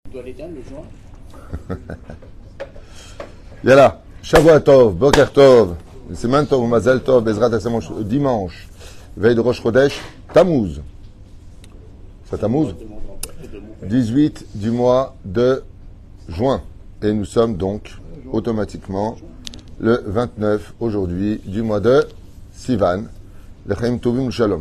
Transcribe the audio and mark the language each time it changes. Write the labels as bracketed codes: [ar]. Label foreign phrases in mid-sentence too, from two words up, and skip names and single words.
[fr] dois l'éteindre le joint. [he] יאללה, שבוע טוב, בוקר טוב, סימן טוב, מזל טוב, בעזרת השם, [fr] dimanche, veille de Rosh Chodesh, Tammuz. C'est Tammuz 18 du mois de juin. Et nous sommes donc automatiquement le 29 aujourd'hui du mois de Sivan, [he] לחיים טובים שלום.